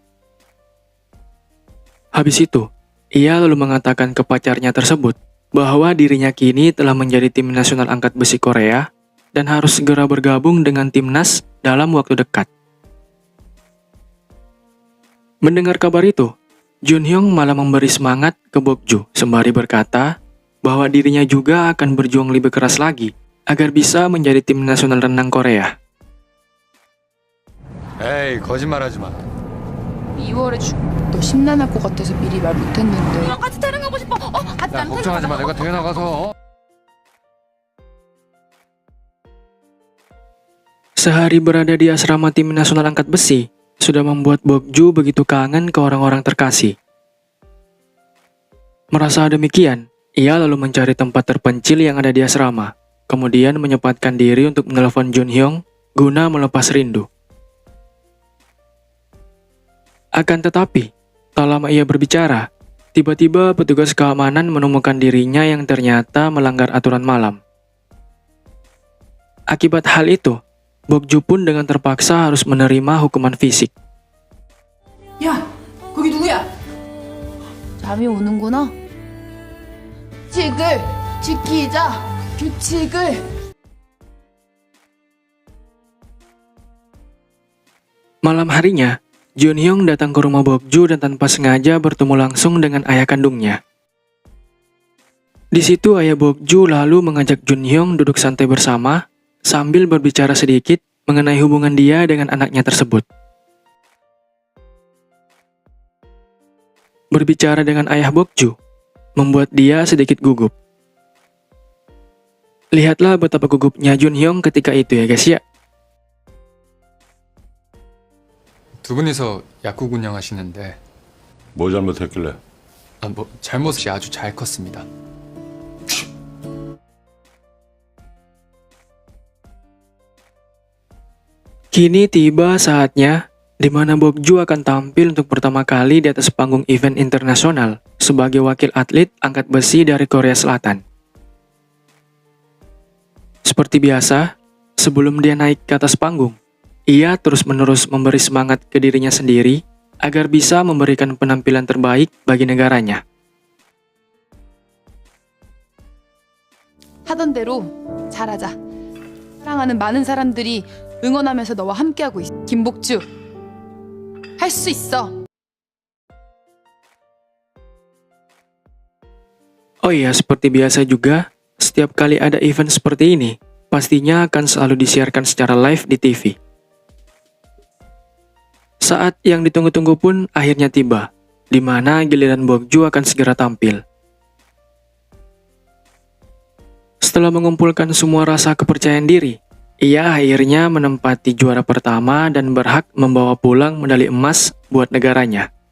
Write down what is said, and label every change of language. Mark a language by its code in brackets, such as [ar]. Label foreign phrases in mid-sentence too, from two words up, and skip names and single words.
[id] Habis itu, ia lalu mengatakan ke pacarnya tersebut bahwa dirinya kini telah menjadi tim nasional angkat besi Korea dan harus segera bergabung dengan timnas dalam waktu dekat. Mendengar kabar itu, Junhyung malah memberi semangat ke Bokju sembari berkata bahwa dirinya juga akan berjuang lebih keras lagi agar bisa menjadi tim nasional renang Korea. [ko] 에이 거짓말하지 마. 2월에 너 심란할 것 같아서 미리 말 못했는데. 같이 태릉하고 싶어. 같이 야 걱정하지 마. 내가 대회 나가서. [id] Sehari berada di asrama tim nasional angkat besi sudah membuat Bokju begitu kangen ke orang-orang terkasih. Merasa demikian, ia lalu mencari tempat terpencil yang ada di asrama, kemudian menyempatkan diri untuk menelepon Junhyung guna melepas rindu. Akan tetapi, tak lama ia berbicara, tiba-tiba petugas keamanan menemukan dirinya yang ternyata melanggar aturan malam. Akibat hal itu, Bokju pun dengan terpaksa harus menerima hukuman fisik. [ko] 야, 거기 누구야? 잠이 오는구나. 규칙을 지키자. 규칙을. [id] Malam harinya, Junhyung datang ke rumah Bokju dan tanpa sengaja bertemu langsung dengan ayah kandungnya. Di situ ayah Bokju lalu mengajak Junhyung duduk santai bersama sambil berbicara sedikit mengenai hubungan dia dengan anaknya tersebut. Berbicara dengan ayah Bokju membuat dia sedikit gugup. Lihatlah betapa gugupnya Junhyung ketika itu ya guys ya. [ko] 두 분이서 약국운영 하시는데 뭐 잘못했길래? 뭐 잘못이 아주 잘 컸습니다. [id] Kini tiba saatnya di mana Bokju akan tampil untuk pertama kali di atas panggung event internasional sebagai wakil atlet angkat besi dari Korea Selatan. Seperti biasa, sebelum dia naik ke atas panggung, ia terus-menerus memberi semangat ke dirinya sendiri agar bisa memberikan penampilan terbaik bagi negaranya. [ko] 하던 대로 잘하자. 사랑하는 많은 사람들이 응원하면서 너와 함께하고 있어. 김복주, 할 수 있어. [id] Oh iya, seperti biasa juga, setiap kali ada event seperti ini, pastinya akan selalu disiarkan secara live di TV. Saat yang ditunggu-tunggu pun akhirnya tiba, di mana giliran Bokju akan segera tampil. Setelah mengumpulkan semua rasa kepercayaan diri, ia akhirnya menempati juara pertama dan berhak membawa pulang medali emas buat negaranya.